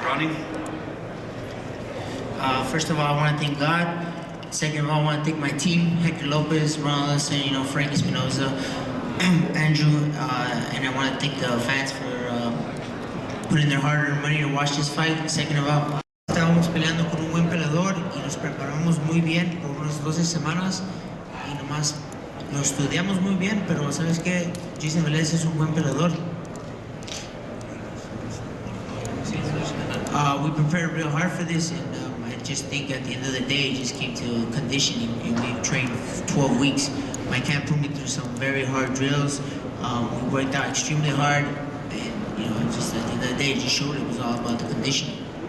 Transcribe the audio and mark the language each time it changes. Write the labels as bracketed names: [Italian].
[English] Ronnie? First of all, I want to thank God. Second of all, I want to thank my team, Hector Lopez, Ron Ellison, Frank Espinoza, Andrew, and I want to thank the fans for putting their hard-earned money to watch this fight. Second of all, [Spanish] estábamos peleando con un buen peleador y nos preparamos muy bien por unas 12 semanas y nomás lo estudiamos muy bien, pero ¿sabes qué? Jason Velez es un buen peleador. [English] We prepared real hard for this, and I just think at the end of the day, it just came to conditioning, and we trained 12 weeks. My camp put me through some very hard drills. We worked out extremely hard, and just at the end of the day, it just showed it was all about the conditioning.